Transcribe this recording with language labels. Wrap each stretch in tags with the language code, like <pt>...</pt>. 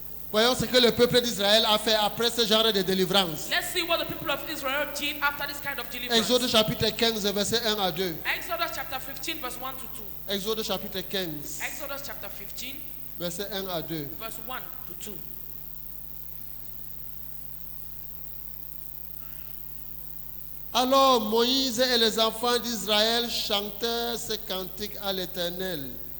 <fr>Voyons ce que le peuple d'Israël a fait après ce genre de délivrance.</fr> <en>Let's see what the people of Israel did after this kind of deliverance.</en> <fr>Exode chapitre 15, verset 1 à 2.</fr> <en>Exodus chapter 15 verse 1 to 2.</en> <fr>Exode chapitre 15,</fr> <en>Exodus chapter 15</en> <fr>verset 1 à 2.</fr> <en>verse 1 to 2.</en> <fr>Alors Moïse et les enfants d'Israël chantèrent ce cantique à l'Éternel.</fr>